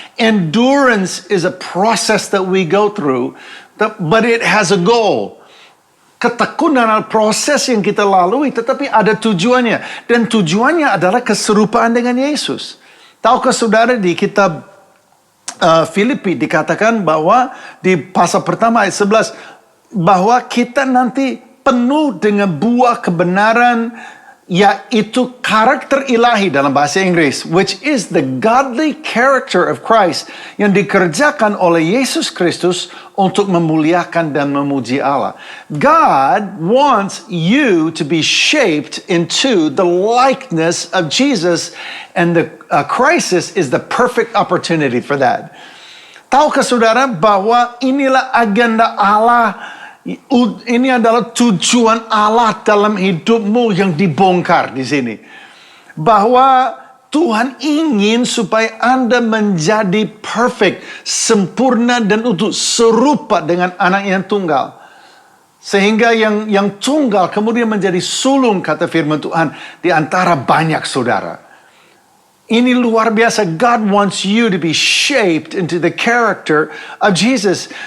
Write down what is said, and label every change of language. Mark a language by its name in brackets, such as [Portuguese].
[English] Endurance is a process that we go through, but it has a goal. [Indonesian] Ketekunan adalah proses yang kita lalui, tetapi ada tujuannya. Dan tujuannya adalah keserupaan dengan Yesus. Tahukah saudara di kitab Filipi dikatakan bahwa di pasal pertama ayat 11 bahwa kita nanti penuh dengan buah kebenaran, yaitu karakter ilahi dalam bahasa Inggris, [English] which is the godly character of Christ, [Indonesian] yang dikerjakan oleh Yesus Kristus untuk memuliakan dan memuji Allah. [English] God wants you to be shaped into the likeness of Jesus, and the crisis is the perfect opportunity for that. [Indonesian] Tahukah saudara bahwa inilah agenda Allah? Ini adalah tujuan Allah dalam hidupmu yang dibongkar di sini. Bahwa Tuhan ingin supaya Anda menjadi [English] perfect, [Indonesian] sempurna dan utuh, serupa dengan anak yang tunggal. Sehingga yang tunggal kemudian menjadi sulung, kata firman Tuhan, di antara banyak saudara. Ini luar biasa. [English] God wants you to be shaped into the character of Jesus.